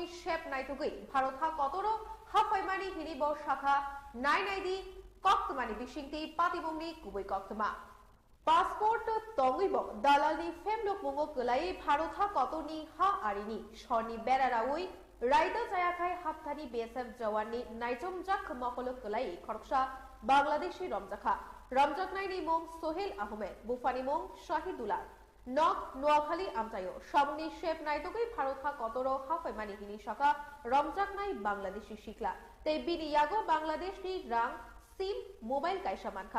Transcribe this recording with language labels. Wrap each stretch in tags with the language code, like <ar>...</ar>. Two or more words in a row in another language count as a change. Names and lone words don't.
<trp>শেপ নাইতুগই ভারতহা কতরো হাফাইমানি হিনিব শাখা নাইনাইদি কক্তমানি বিশিংতি পাতিবংনি কুবই কক্তমা পাসপোর্ট তঙ্গিব দালানি ফেমলো পুঙ্গ কলাই ভারতহা কতনি হা আরিনি স্বর্ণি বেড়ারাউই রাইতা জায়াখাই হাফথানি বিএসএফ জওয়াননি নাইজম জাক মকল কলাই খরকসা বাংলাদেশি রমজাখা রমজাকনাইনি মং সোহেল আহমেদ বুফানি মং শাহিদুল্লাহ নক নোয়াখালী আমতায়ো সামনি শেপ নাইতগই ভারতহা কতরো হাফাইমানি হিনি শাখা রমজাকনাই বাংলাদেশি শিকলা তে বিনিয়াগো বাংলাদেশি রাং</trp> <en>SIM mobile</en> <trp>কাইসা মানখা।</trp>